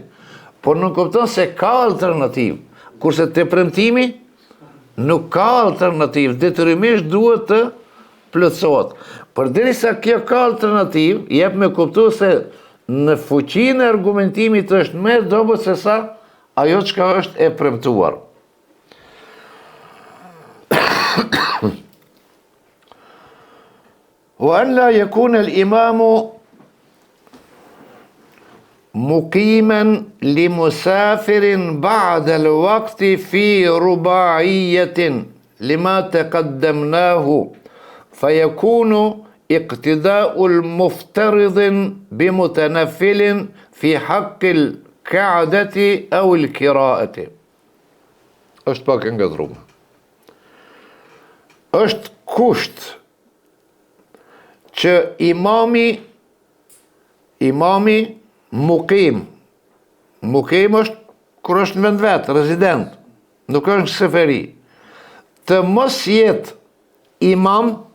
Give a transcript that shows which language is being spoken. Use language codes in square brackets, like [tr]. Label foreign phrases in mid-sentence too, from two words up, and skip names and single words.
[sq] Por nuk kupton se ka alternativë. Kurse te premtimi nuk ka alternativë, detyrimisht duhet të plotësohet. Përderisa kjo ka alternativë, jep me kuptu se në fuqinë e argumentimit është më e dobët se sa ajo çka është e premtuar. [ar] وأن لا يكون الإمام مقيما لمسافر بعد الوقت في رباعية لما تقدمناه فيكون اقتداء المفترض بمتنفل في حق القعدة أو القراءة. [sq] është pak e ngadruar. Është kusht që imami mukim është kur është në vend vetë, rezident, nuk është seferi, të mos jetë imam